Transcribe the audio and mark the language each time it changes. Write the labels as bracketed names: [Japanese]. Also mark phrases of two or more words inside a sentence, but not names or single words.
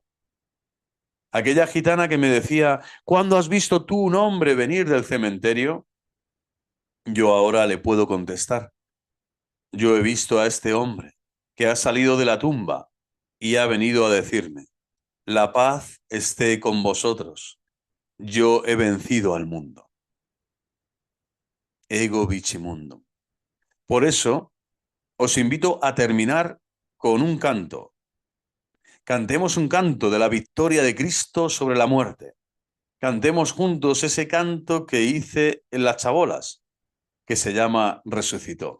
[Spanish] Aquella gitana que me decía: ¿cuándo has visto tú un hombre venir del cementerio? Yo ahora le puedo contestar: yo he visto a este hombre que ha salido de la tumba y ha venido a decirme: la paz esté con vosotros. Yo he vencido al mundo. [Latin] Ego vici mundum. [Spanish] Por eso os invito a terminar con un canto. Cantemos un canto de la victoria de Cristo sobre la muerte. Cantemos juntos ese canto que hice en las chabolas, que se llama Resucitó.